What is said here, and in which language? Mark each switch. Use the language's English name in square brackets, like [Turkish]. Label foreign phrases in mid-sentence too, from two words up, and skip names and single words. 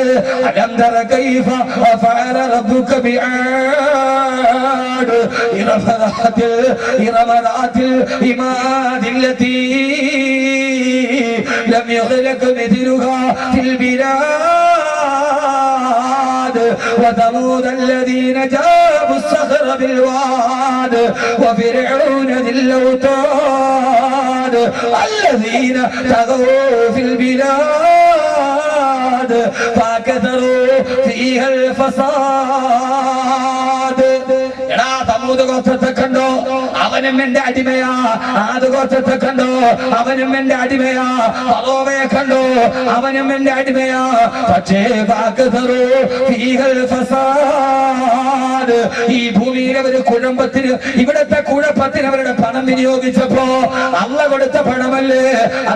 [Arabic] ألم تر كيف فعل ربك بعاد إرم ذات العماد التي لم يخلق مثلها في البلاد وثمود الذين جابوا الصخر بالواد وفرعون ذي الأوتاد الذين طغوا في البلاد فكثروا فيها الفساد. [Malayalam] സമൂഹ ഗോത്രത്തെ കണ്ടോ? അവനും എന്റെ അടിമയാ. ആദ് ഗോത്രത്തെ കണ്ടോ? അവനും എന്റെ അടിമയാ. ഫറോവയെ കണ്ടോ? അവനും എന്റെ അടിമയാ. പക്ഷേ ഈ ഭൂമിയിലെ ഒരു കുഴമ്പത്തിന്, ഇവിടത്തെ കുഴപ്പത്തിന് അവരുടെ പണം വിനിയോഗിച്ചപ്പോ അള്ള കൊടുത്ത പണമല്ലേ അത്.